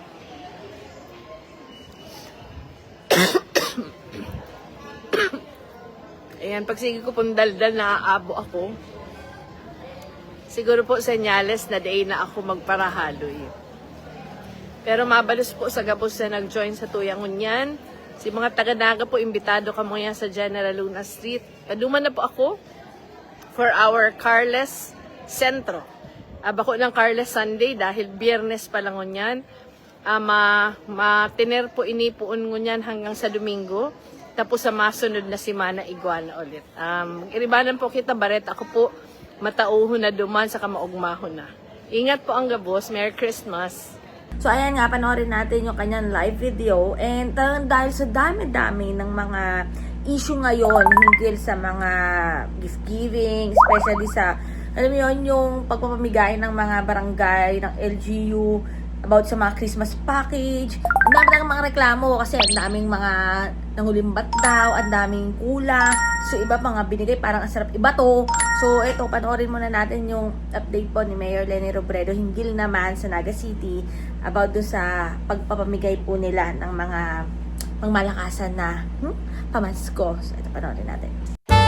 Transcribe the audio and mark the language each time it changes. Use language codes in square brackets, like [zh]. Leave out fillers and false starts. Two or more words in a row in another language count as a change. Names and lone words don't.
[bik] Ayan, pag sige ko pong daldal, naaabo ako. Siguro po senyales na day na ako magparahaloy. Pero mabalos po sa gabos na nag-join sa Tuyang Unyan. Si mga taga-Naga po, imbitado ka mo yan sa General Luna Street. Kaduman na po ako [en] for our Carles Centro. [bik] Bako ng Carles Sunday dahil biyernes pa lang unyan. Matiner po inipuon ngunyan hanggang sa Domingo. Tapos sa masunod na simana, iguana ulit. Iribanan po kita, Baret. Ako po, matauho na duman sa kamaugmahon na. Ingat po ang gabos. [en] Merry Christmas. [tl] So, ayan nga, panoorin natin yung kanyang [en] live video. [tl] And dahil sa dami-dami ng mga issue ngayon hinggil sa mga [en] gift giving, [tl] especially sa, alam mo yun, yung pagpapamigay ng mga barangay, ng LGU, about sa mga [en] Christmas package. [tl] Ang dami ng mga reklamo kasi ang daming mga nangulimbat daw, ang daming kulang. So, iba mga binigay, parang ang sarap iba to. So, eto, panoorin muna natin yung update po ni Mayor Leni Robredo hinggil naman sa Naga City about do sa pagpapamigay po nila ng mga pangmalakasan na pamasko. So, ito, panoorin natin.